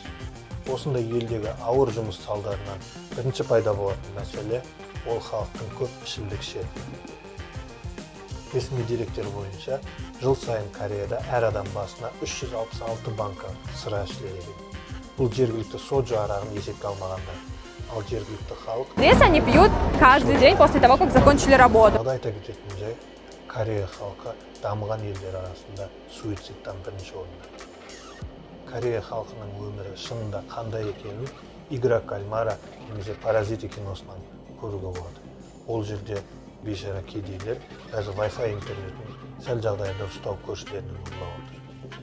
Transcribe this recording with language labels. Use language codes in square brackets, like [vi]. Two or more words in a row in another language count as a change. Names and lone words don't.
[kk] Осындай елдегі ауыр жұмыс салдарынан бірінші пайда болатын мәселе ол халықтың көп ішімдік ішетіні. Ресми деректер бойынша жыл сайын Кореяда әр адам басына 366 банка сыра ішіледі екен. Бұл жергілікті соджу арағын есепке алмағанда. Ал жергілікті халық [ru] Здесь они пьют каждый день после того, как закончили работу. [kk] Айта кететін жай, Корея халқы дамыған елдер арасында суицидтан бірінші орында. Корея халқының өмірі шынында қандай екенін Игра кальмара немесе Паразиты киносынан көруге болады. Ол жерде бейшара кедейлер даже Wi-Fi интернетін сәл жағдайда ұстау көршілерінен ұрлап отыр.